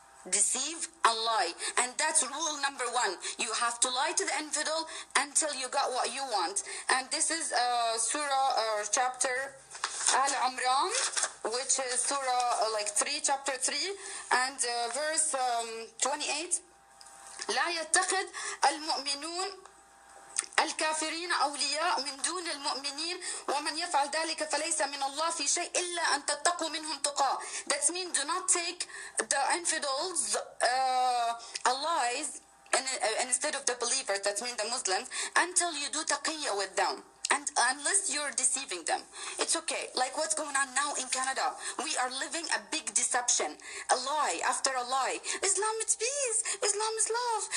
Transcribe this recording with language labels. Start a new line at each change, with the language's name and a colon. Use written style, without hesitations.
English: Deceive and lie. And that's rule number 1. You have to lie to the infidel until you got what you want. And this is surah or chapter Al-Imran, which is surah 3, chapter 3, and verse 28.
Arabic: لا يتخذ المؤمنون الكافرين أولياء من دون المؤمنين ومن يفعل ذلك فليس من الله في شيء إلا أن تتقوا منهم تقى.
English: That means do not take the infidels allies instead of the believers, that means the Muslims, until you do taqiyya with them. And unless you're deceiving them, it's okay. Like what's going on now in Canada, we are living a big deception, a lie after a lie. Islam, it's peace. Islam is love.